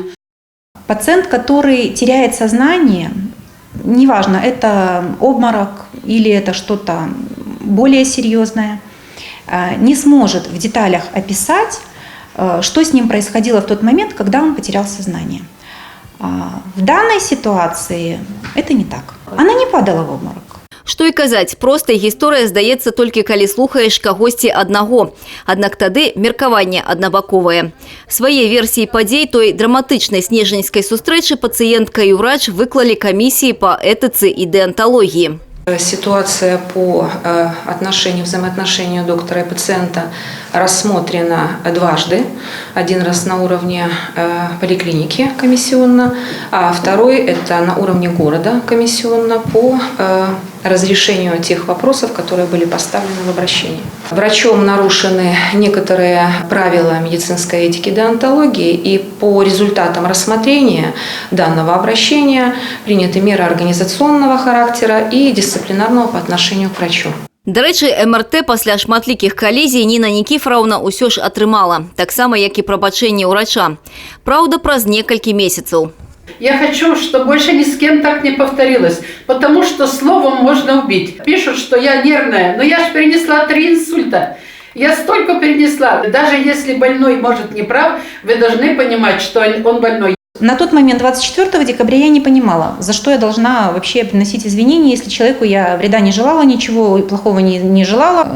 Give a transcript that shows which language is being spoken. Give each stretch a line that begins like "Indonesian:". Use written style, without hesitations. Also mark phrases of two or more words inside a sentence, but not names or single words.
Russian: Пациент, который теряет сознание, неважно, это обморок или это что-то более серьезное, не сможет в деталях описать, что с ним происходило в тот момент, когда он потерял сознание. В данной ситуации это не так. Она не падала в обморок.
Belarusian: Што і казаць, простая гісторыя здаецца толькі калі слухаеш кагосьці аднаго. Аднак тады меркаванне аднабаковае. Свае версіі падзей той драматычнай снежаньскай сустрэчы пацыентка і ўрач выклалі камісіі па этыцы і дэанталогіі.
Russian: Ситуация по взаимоотношению доктора и пациента рассмотрена дважды. Один раз на уровне поликлиники комиссионно, а второй это на уровне города комиссионно по разрешению тех вопросов, которые были поставлены в обращении. Врачом нарушены некоторые правила медицинской этики и деонтологии, и по результатам рассмотрения данного обращения приняты меры организационного характера и дисциплинарного по отношению к врачу.
Belarusian: До рэчы, МРТ пасля шматлікіх калізій Ніна Нікіфараўна ўсё ж атрымала, таксама як і прабачэнне ўрача. Праўда, праз некалькі месяцаў.
Russian: Я хочу, чтобы больше ни с кем так не повторилось, потому что словом можно убить. Пишут, что я нервная, но я же перенесла 3 инсульта. Я столько перенесла. Даже если больной может не прав, вы должны понимать, что он больной. На тот момент, 24 декабря, я не понимала, за что я должна вообще приносить извинения, если человеку я вреда не желала, ничего плохого не желала.